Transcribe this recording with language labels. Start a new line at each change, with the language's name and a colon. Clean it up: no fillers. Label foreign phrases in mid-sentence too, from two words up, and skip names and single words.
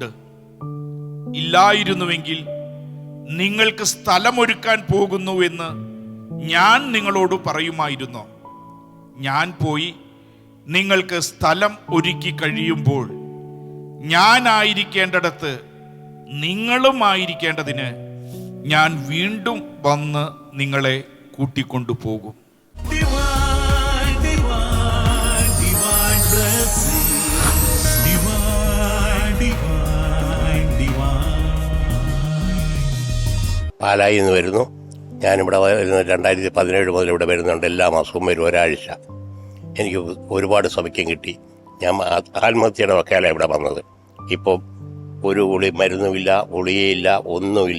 Malayalam: ഇല്ലായിരുന്നുവെങ്കിൽ നിങ്ങൾക്ക് സ്ഥലമൊരുക്കാൻ പോകുന്നുവെന്ന് ഞാൻ നിങ്ങളോട് പറയുമായിരുന്നു. ഞാൻ പോയി നിങ്ങൾക്ക് സ്ഥലം ഒരുക്കി കഴിയുമ്പോൾ ഞാനായിരിക്കേണ്ടിടത്ത് നിങ്ങളും ആയിരിക്കേണ്ടതിന് ഞാൻ വീണ്ടും വന്ന് നിങ്ങളെ കൂട്ടിക്കൊണ്ടുപോകും.
English: Divine, divine, divine blessing. Divine, divine, divine.
Malayalam: പാലായിൽ നിന്ന് വരുന്നു. ഞാനിവിടെ 2017 മുതൽ ഇവിടെ വരുന്നുണ്ട്. എല്ലാ മാസവും വരും, ഒരാഴ്ച. എനിക്ക് ഒരുപാട് സൗഖ്യം കിട്ടി. ഞാൻ ആത്മഹത്യയുടെ വക്കാലാണ് ഇവിടെ വന്നത്. ഇപ്പം ഒരു മരുന്നുമില്ല, ഗുളികയില്ല, ഒന്നുമില്ല.